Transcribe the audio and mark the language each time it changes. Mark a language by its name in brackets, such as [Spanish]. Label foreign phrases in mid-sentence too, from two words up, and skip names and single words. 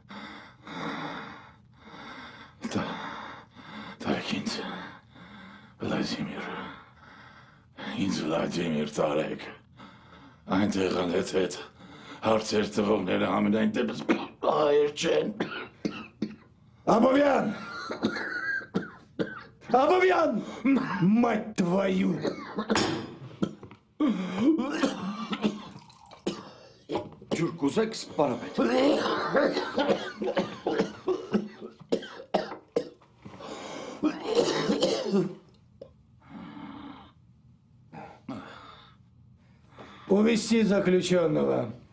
[Armenian] Տարեք ինձ, Վլադիմիր, ինձ Վլադիմիր տարեք, այնտեղ հետ հարցեր տվողները ամենայն դեպս հայեր չեն։ [Russian] Абовян! Абовян! Мать твою! [Armenian] Ջուր կուզեք սպարապետ։ [Russian] Увести заключенного.